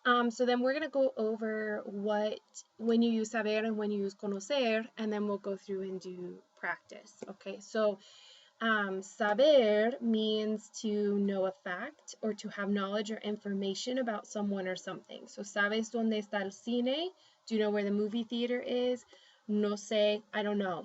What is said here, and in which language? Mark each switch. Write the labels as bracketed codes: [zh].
[en] So then we're going to go over when you use saber and when you use conocer, and then we'll go through and do practice. Okay. So saber means to know a fact or to have knowledge or information about someone or something. [es] So, ¿sabes dónde está el cine? [en] Do you know where the movie theater is? [es] No sé, [en] I don't know.